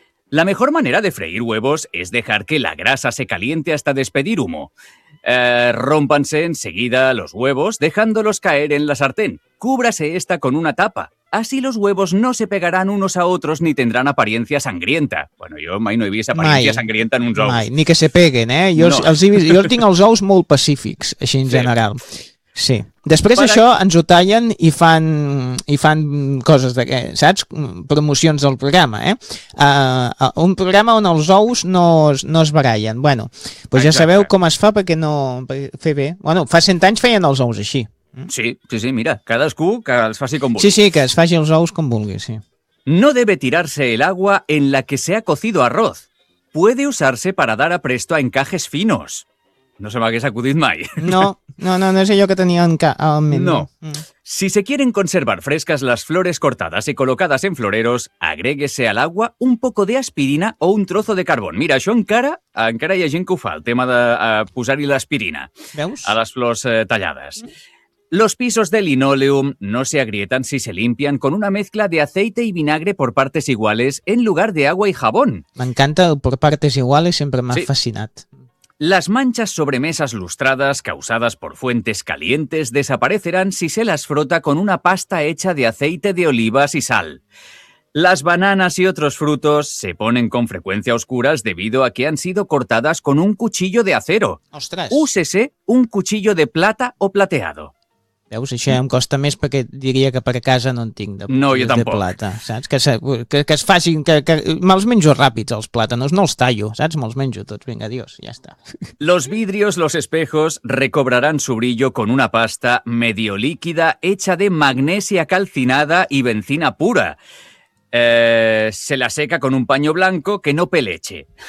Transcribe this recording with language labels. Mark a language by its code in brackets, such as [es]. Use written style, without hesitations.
[es] La mejor manera de freír huevos es dejar que la grasa se caliente hasta despedir humo. Rómpanse enseguida los huevos dejándolos caer en la sartén. Cúbrase esta con una tapa. Así los huevos no se pegarán unos a otros ni tendrán apariencia sangrienta. [ca] Bueno, jo mai no he vist [es] apariencia sangrienta [ca] en uns ous. Mai, ni que se peguen, eh? Jo, no. jo tinc els ous molt pacífics, així en general. Sí. Després això ens ho tallen i fan coses d'aquestes, saps? Promocions del programa, un programa on els ous no es barallen. Bueno, doncs ja sabeu com es fa perquè no... Fer bé. Bueno, fa 100 anys feien els ous així. Sí, mira, cadascú que els faci com vulgui. Sí, que es faci els ous com vulgui, sí. [es] No debe tirarse el agua en la que se ha cocido arroz. Puede usarse para dar apresto a encajes finos. [ca] No se m'hagués acudit mai. No és allò que tenia en mi. No. [es] Si se quieren conservar frescas las flores cortadas y colocadas en floreros, agréguese al agua un poco de aspirina o un trozo de carbón. [ca] Mira, això encara hi ha gent que ho fa, el tema de posar-hi l'aspirina. Veus? A les flors tallades. [es] Los pisos de linoleum no se agrietan si se limpian con una mezcla de aceite y vinagre por partes iguales en lugar de agua y jabón. [ca] M'encanta el [es] por partes iguales, [ca] sempre m'ha fascinat. [es] Las manchas sobre mesas lustradas causadas por fuentes calientes desaparecerán si se las frota con una pasta hecha de aceite de olivas y sal. Las bananas y otros frutos se ponen con frecuencia oscuras debido a que han sido cortadas con un cuchillo de acero. ¡Ostras! Úsese un cuchillo de plata o plateado. [ca] Veus, això em costa més perquè diria que per casa no en tinc de plata, saps? Que es facin, que me'ls menjo ràpids els plàtanos, no els tallo, saps? Me'ls menjo tots, vinga, adiós, ja està. [es] Los vidrios, los espejos recobrarán su brillo con una pasta medio líquida hecha de magnesia calcinada y benzina pura. Se la seca con un paño blanco que no peleche.